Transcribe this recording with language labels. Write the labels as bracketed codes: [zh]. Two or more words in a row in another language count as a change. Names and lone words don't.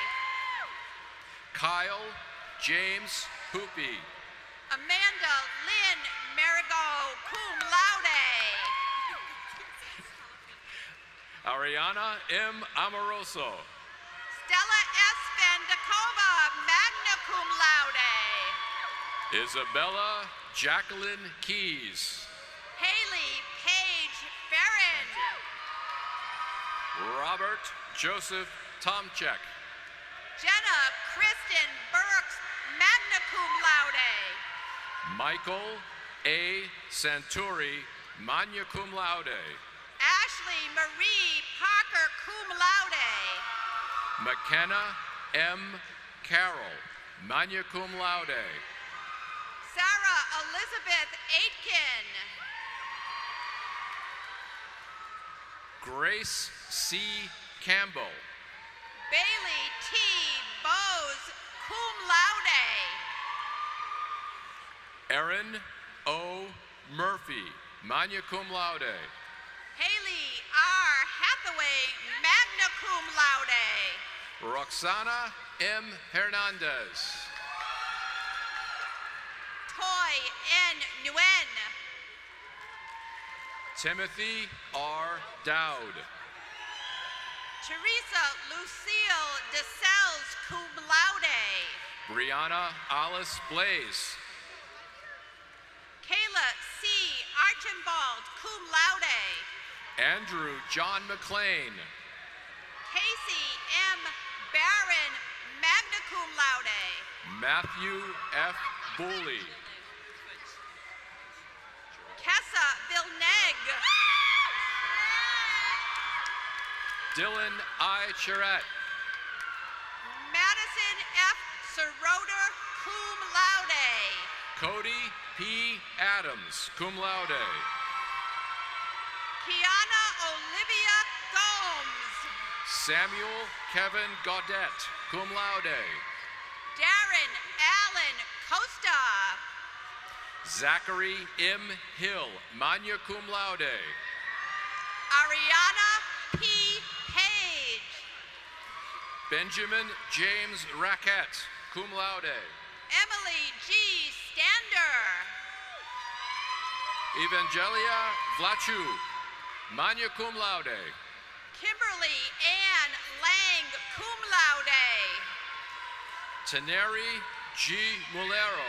[en] Kyle James Hoopy. Amanda Lynn Marigot, [la] cum laude. [en] Ariana M. Amoroso. Stella S. [la] Vandakova, magna cum laude. [en] Isabella Jacqueline Keys. Haley Paige Farron. Robert Joseph Tomchek. Jenna Kristen Burks, [la] magna cum laude. [en] Michael A. [la] Santuri, magna cum laude. [en] Ashley Marie Parker, [la] cum laude. [en] McKenna M. [la] Carroll, magna cum laude. [en] Sarah Elizabeth Aitken. Grace C. Campbell. Bailey T. Bose, [la] cum laude. [en] Erin O. [la] Murphy, magna cum laude. [en] Haley R. [la] Hathaway, magna cum laude. [en] Roxana M. Hernandez. Toy N. Nguyen. Timothy R. Dowd. Teresa Lucille DeSales, [la] cum laude. [en] Brianna Alice Blaze. Kayla C. Archibald, [la] cum laude. [en] Andrew John McLean. Casey M. Barron, [la] magna cum laude. [en] Matthew F. Booley. Kessa Villeneuve. Dylan I. Charette. Madison F. Seroder, [la] cum laude. [en] Cody P. Adams, [la] cum laude. [en] Kiana Olivia Gomes. Samuel Kevin Gaudette, [la] cum laude. [en] Darren Allen Costa. Zachary M. Hill, [la] magna cum laude. [en] Ariana P. Page. Benjamin James Rackett, [la] cum laude. [en] Emily G. Stander. [la] Evangelia Vlachu, magna cum laude. [en] Kimberly Ann Lang, [la] cum laude. [en] Teneri G. Mulero.